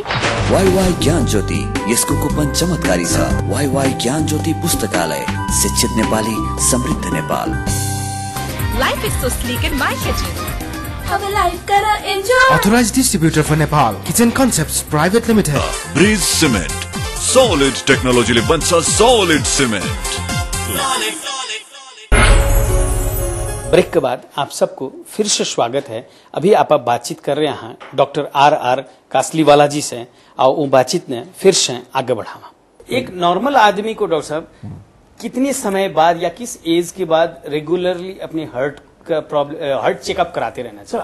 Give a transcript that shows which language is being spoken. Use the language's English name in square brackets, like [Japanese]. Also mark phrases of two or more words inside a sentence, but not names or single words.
[Nepali] YY ज्ञान ज्योति, यसको कुपन चमत्कारी छ। YY ज्ञान ज्योति पुस्तकालय, शिक्षित नेपाली, समृद्ध नेपाल। [English] Life is so sleek in my kitchen. [Nepali] अब लाइफ करा एंजॉय। [English] Authorized distributor for Nepal, Kitchen Concepts Private Limited. [Nepali] ब्रिज सिमेन्ट, सॉलिड टेक्नोलॉजीले बन्छ [English] solid cement. [Hindi] ब्रेक के बाद आप सबको फिर से स्वागत है। अभी आप बातचीत कर रहे हैं डॉक्टर RR कासलीवाला जी से, और वो बातचीत ने फिर से आगे बढ़ावा। एक नॉर्मल आदमी को डॉक्टर साहब कितने समय बाद या किस एज के बाद रेगुलरली अपने हार्ट का प्रॉब्लम, [English] heart checkup [Hindi] कराते रहना चाहिए?